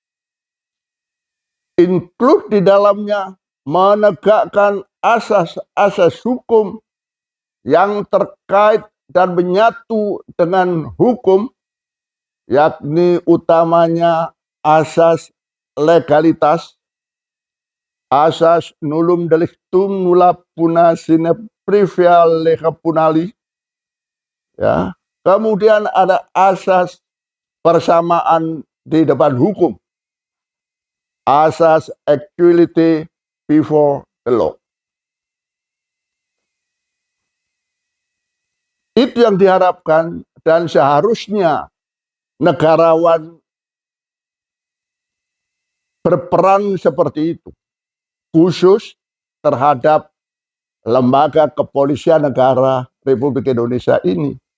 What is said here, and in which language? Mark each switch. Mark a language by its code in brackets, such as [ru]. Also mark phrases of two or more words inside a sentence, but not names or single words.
[id] include di dalamnya menegakkan asas-asas hukum yang terkait dan menyatu dengan hukum, yakni utamanya asas legalitas, asas [la] nullum delictum nulla puna sine previa lega punali, [id] ya. Kemudian ada asas persamaan di depan hukum, asas [en] equality before the law. [id] Itu yang diharapkan, dan seharusnya negarawan berperan seperti itu, khusus terhadap lembaga kepolisian negara Republik Indonesia ini.